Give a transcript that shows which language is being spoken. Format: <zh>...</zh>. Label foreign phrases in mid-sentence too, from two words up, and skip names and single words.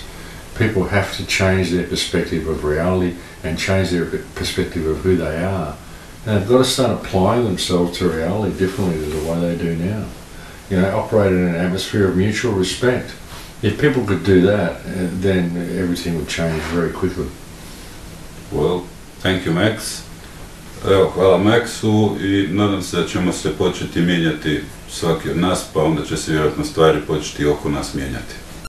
<en>People have to change their perspective of reality and change their perspective of who they are. And they've got to start applying themselves to reality differently to the way they do now. You know, operate in an atmosphere of mutual respect. If people could do that, then everything would change very quickly. Well, thank you, Max.</en> <hr>Evo, hvala Maxu i nadam se da ćemo se početi mijenjati svaki od nas, pa onda će se vjerojatno stvari početi oko nas mijenjati.</hr>